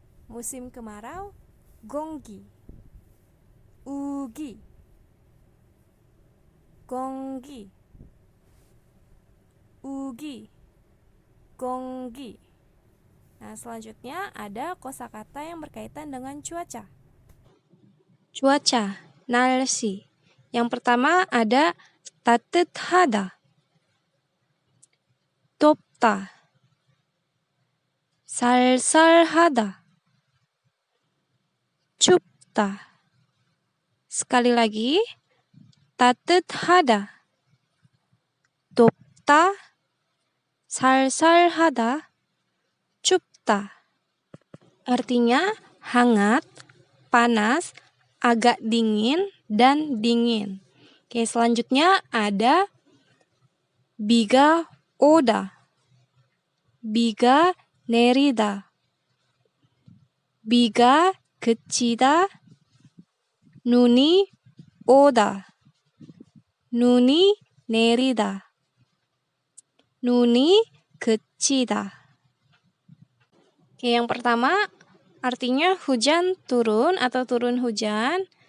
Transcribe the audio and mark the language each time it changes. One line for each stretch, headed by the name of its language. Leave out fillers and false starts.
Indonesian: Musim kemarau,
Korean: gonggi. 우기, 공기, 우기, 공기.
Indonesian: Nah, selanjutnya ada kosakata yang berkaitan dengan cuaca. Cuaca,
Korean: 날씨.
Indonesian: Yang pertama ada
Korean: 따뜻하다, 덥다, 쌀쌀하다, 춥다.
Indonesian: Sekali lagi,
Korean: 따뜻하다, 덥다, 쌀쌀하다, 춥다.
Indonesian: Artinya hangat, panas, agak dingin, dan dingin. Oke, selanjutnya ada
Korean: 비가 오다, 비가 내리다, 비가 그치다, 눈이 오다, 눈이 내리다, 눈이 그치다.
Indonesian: Oke, yang pertama artinya hujan turun atau turun hujan.